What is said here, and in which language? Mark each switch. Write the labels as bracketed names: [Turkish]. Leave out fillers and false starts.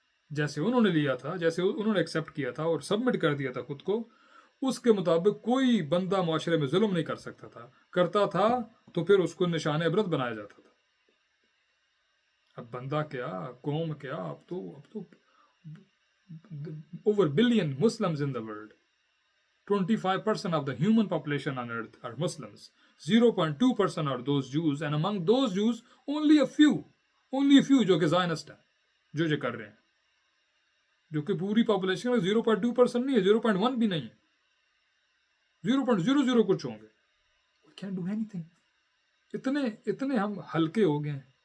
[Urdu] جیسے انہوں نے لیا تھا، جیسے انہوں نے ایکسیپٹ کیا تھا اور سبمٹ کر دیا تھا خود کو، اس کے مطابق کوئی بندہ معاشرے میں ظلم نہیں کر سکتا تھا. کرتا تھا تو پھر اس کو نشان عبرت بنایا جاتا تھا. اب بندہ کیا، قوم کیا، اب تو [English] over billion Muslims in the world. 25% of the human population on earth are Muslims. 0.2% are those Jews, and among those Jews only a few [Urdu] جو کہ زائنسٹ ہیں، جو کر رہے ہیں، جو کہ پوری پاپولیشن میں 0.2% نہیں ہے، 0.1 بھی نہیں ہے، 0.00 کچھ ہوں گے. [English] We can't do anything. [Urdu] اتنے ہم ہلکے ہو گئے ہیں.